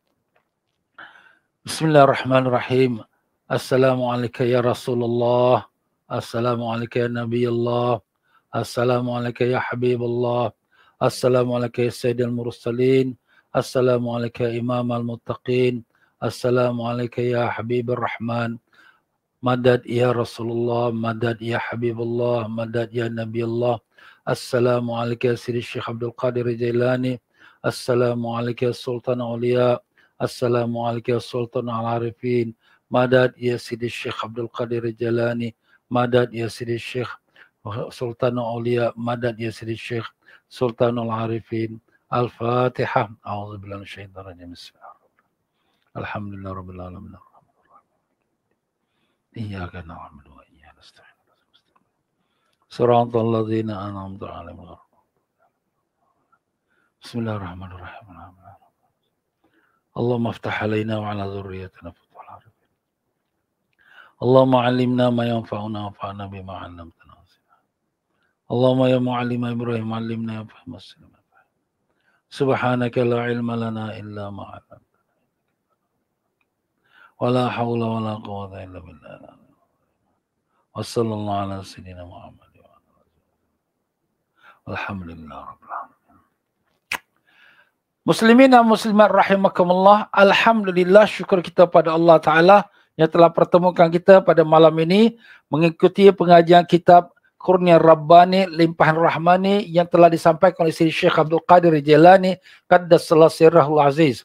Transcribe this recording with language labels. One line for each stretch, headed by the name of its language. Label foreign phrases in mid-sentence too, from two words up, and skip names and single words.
Arabic: بسم الله الرحمن الرحيم. السلام عليكم يا رسول الله. السلام عليكم يا نبي الله. السلام عليكم يا حبيب الله. السلام عليكم يا سيد المرسلين. السلام عليكم يا إمام المتقين. السلام عليكم يا حبيب الرحمن. مدد يا رسول الله، مدد يا حبيب الله، مدد يا نبي الله. السلام عليكم يا سيدي شيخ عبد القادر جيلاني. السلام عليكم يا سلطان أولياء. السلام عليكم يا سلطان العارفين. مدد يا سيدي شيخ عبد القادر جيلاني. مدد يا سيدي شيخ سلطان أولياء. مدد يا سيدي شيخ سلطان العارفين. Al-Fatihah. أعوذ بالله من الشيطان الرجيم. بسم الله الرحمن الرحيم. الحمد لله رب العالمين. إياك نعبد وإياك نستعين. صراط الذين أنعمت عليهم. بسم الله الرحمن الرحيم. اللهم افتح علينا وعلى ذرياتنا فتوح العارفين. اللهم علمنا ما ينفعنا وانفعنا بما علمتنا. اللهم يا معلم إبراهيم علمنا يا فهم السلام. سبحانك لا علم لنا إلا ما علمتنا. ولا حول ولا قوة إلا بالله. وصلى الله على سيدنا محمد والحمد لله رب العالمين.
Indonesian: Muslimin dan muslimat rahimakumullah. Alhamdulillah, syukur kita pada Allah Ta'ala yang telah pertemukan kita pada malam ini mengikuti pengajian kitab Kurnia Rabbani Limpahan Rahmani yang telah disampaikan oleh Syekh Abdul Qadir Jailani
Arabic: قدس الله سره العزيز.